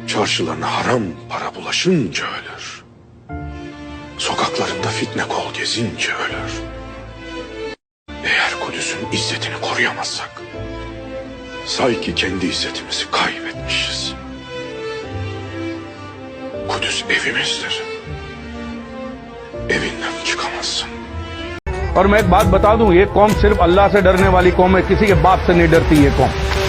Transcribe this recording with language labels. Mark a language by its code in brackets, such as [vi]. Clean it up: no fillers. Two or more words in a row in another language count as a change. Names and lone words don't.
[tr] anlaşılan haram para bulaşınca ölür. Sokaklarında fitne kol gezince ölür. Eğer Kudüs'ün izzetini koruyamazsak, say ki kendi izzetimizi kaybetmişiz. Kudüs evimizdir. Evinden çıkamazsın. [hi] और मैं एक बात बता दूं, ये कौम सिर्फ अल्लाह से डरने वाली कौम है, किसी के बाप से नहीं डरती ये कौम।